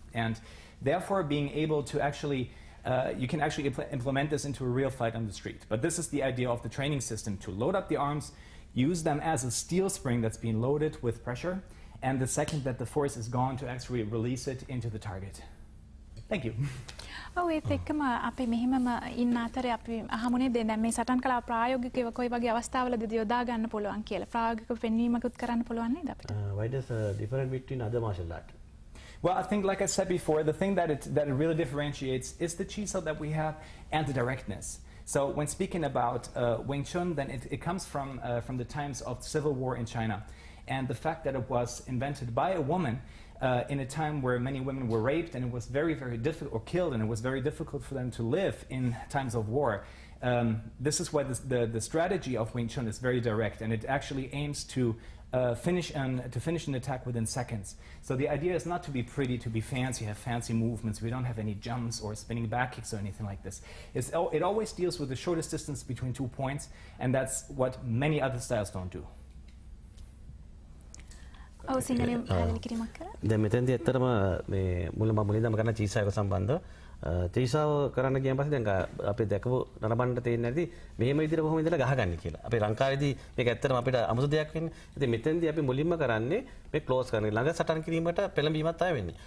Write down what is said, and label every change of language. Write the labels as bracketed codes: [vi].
[en] And therefore being able to actually, you can actually implement this into a real fight on the street. But this is the idea of the training system, to load up the arms, use them as a steel spring that's being loaded with pressure, and the second that the force is gone, to actually release it into the target. Thank you. [si] ඔව් ඒත් එක්කම අපි මෙහිමම ඉන්න අතරේ අපි අහමුනේ දැන් මේ සටන් කලාව ප්‍රායෝගිකව කොයි වගේ අවස්ථාවලදී යොදා ගන්න පුළුවන් කියලා ප්‍රායෝගිකව පෙන්වීමකුත් කරන්න පුළුවන් නේද අපිට? [en] Why does different between other martial art? Well, I think, like I said before, the thing that it really differentiates is the chi that we have and the directness. So when speaking about Wing Tsjun, then it comes from the times of civil war in China. And the fact that it was invented by a woman in a time where many women were raped, and it was very, very difficult, or killed, and it was very difficult for them to live in times of war. This is why the strategy of Wing Tsjun is very direct, and it actually aims to finish an attack within seconds. So the idea is not to be pretty, to be fancy, have fancy movements. We don't have any jumps or spinning back kicks or anything like this. It always deals with the shortest distance between 2 points, and that's what many other styles don't do. [si] ඔව් සිංහලෙන් පැහැදිලි කිරීමක් කරා. දැන් මෙතෙන්දී ඇත්තටම මේ මුලින්ම කරන චීසායක සම්බන්ධව චීසාව කරන්න ගියන් පස්සේ දැන් අපි දැකපු නරඹන්න තේින්නේ නැති මෙහෙම විදිහට කොහොමද ඉඳලා ගහගන්නේ කියලා. අපේ ලංකාවේදී මේක ඇත්තටම අපිට අමුතු දෙයක් වෙන්නේ. ඉතින් මෙතෙන්දී අපි මුලින්ම කරන්නේ මේ ක්ලෝස් කරන ළඟ සටන් කිරීමට පෙළඹීමක් තමයි වෙන්නේ.